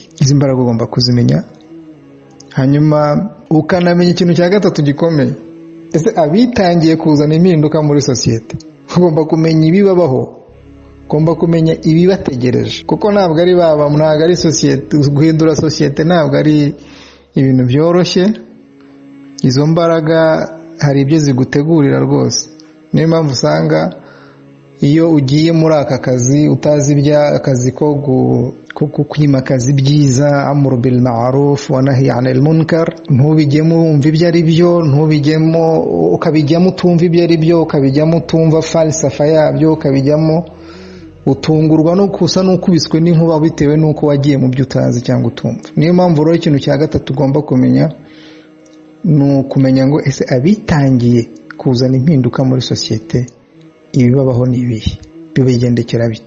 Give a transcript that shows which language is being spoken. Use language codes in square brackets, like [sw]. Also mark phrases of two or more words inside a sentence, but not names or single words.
[rw] Izi mbaraga ugomba kuzimenya. Hanyuma ukanamenya ikintu cya gatatu gikomeye, ese abitangiye kuzana impinduka muri societe, ugomba kumenya ibibabaho, ugomba kumenya ibibategereje, kuko ntabwo ari ntabwo ari societe, guhindura societe ntabwo ari ibintu byoroshye. Izo mbaraga hari ibyo zigutegurira rwose. Niyo mpamvu usanga iyo ugiye muri aka kazi utazi akazi ko kwimakaza ibyiza, [ar] أمر بالمعروف ونهي عن المنكر, [rw] ntubijyemo wumva ibyo ari byo, ntubijyemo ukabijyamo utumva ibyo ari byo, ukabijyamo utumva falsafa yabyo, ukabijyamo utungurwa no kusa n'ukubiswe n'inkuba bitewe n'uko wagiye mu byo utazi cyangwa utumva. Niyo mpamvu rero ikintu cya gatatu ugomba kumenya no kumenya ngo ese abitangiye kuzana impinduka muri societe ibibabaho nibihe, bibigendekera bite.